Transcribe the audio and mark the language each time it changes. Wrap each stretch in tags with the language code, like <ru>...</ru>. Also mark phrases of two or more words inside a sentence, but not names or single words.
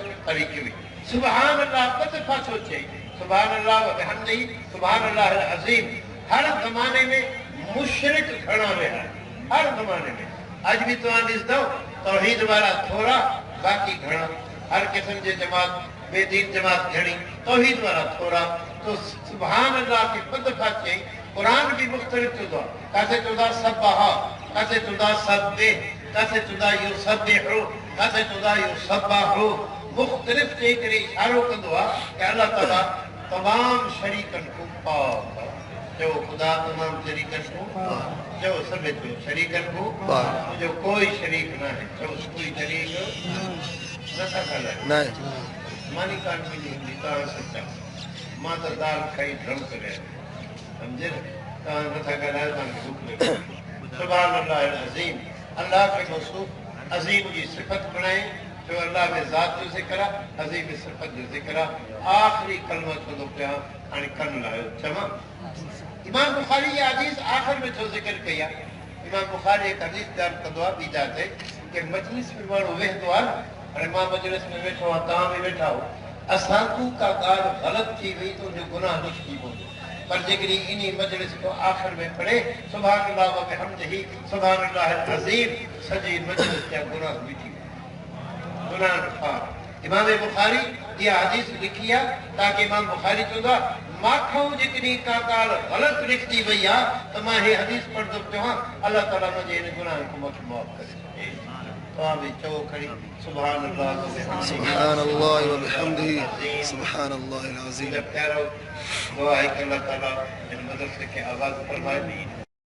<sd>तरीक़े में</sd> <ar>سبحان الله</ar> <sd>ॿ दफ़ा थो चई</sd> <ar>سبحان الله وبحمده سبحان الله العظيم</ar> <sd>हर ज़माने में मुशरिक घणा विया हर ज़माने में अॼु बि तव्हां ॾिसंदव तौहीद वारा थोरा बाक़ी घणा हर क़िस्म जे जमात बेदीन जमात घणी तौहीद वारा थोरा तो</sd> <ar>سبحان الله</ar> <sd>खे ॿ दफ़ा चई क़ुरान भी मुख़्तलिफ़ चवंदो आहे काथे चवंदा सब्बाहा काथे चवंदा सब्बे काथे चवंदा युसब्बिहु काथे चवंदा युसब्बाहु मुख़्तलिफ़ चई करे इशारो कंदो आहे कि अल्लाह ताला तमाम शरीकनि खां पाक जो खुदा तमाम शरीकनि खां जो सभु जो शरीकनि खां जो कोई शरीक न है जो कोई शरीक नथा ॻाल्हायो मानी कान मिली हूंदी तव्हां सचा मां त दाल खाई ड्रम करे सम्झे न तव्हां नथा ॻाल्हायो तव्हांखे बुख लॻी</sd> <ar>سبحان الله عظيم</ar> <sd>अल्लाह खे मौसूफ़ अज़ीम जी सिफ़त बणाई जो अल्लाह में ज़ात जो ज़िक्र आहे अज़ीम सिफ़त जो ज़िक्र आहे आख़िरी कलमो चवंदो पिया हाणे कन लाहियो चवां इमाम बुखारी ये हदीस आखिर में छो ज़िक्र कई आहे इमाम बुखारी एक हदीस दर्ज कंदो आहे ॿी जाते कि मजलिस में माण्हू वेहंदो आहे हाणे मां मजलिस में वेठो आहियां तव्हां बि वेठा हो असांखूं का ॻाल्हि ग़लति थी वई त उनजो गुनाह लिखी पवंदो पर जेकॾहिं इन मजलिस को आख़िर में पढ़े</sd> <ar>سبحان الله وبحمده سبحان الله العظيم</ar> <sd>सॼी मजलिस जा गुनाह मिटी गुनाह पाक इमाम बुखारी इहा हदीस लिखी आहे ताकि इमाम बुखारी चवंदो आहे माखों जेकॾहिं का ॻाल्हि ग़लति लिखी वई आहे त मां हीअ हदीस पढ़ंदो पियो आहियां अल्लाह ताला मुंहिंजे हिन गुनाह खे मूंखे माफ़ करे तव्हां बि चओ खणी</sd> <ar>سبحان الله وبحمده سبحان الله العظيم</ar> <sd>प्यारो दुआ आहे कि अल्लाह ताला इन मदरसे खे आबाद फरमाए</sd>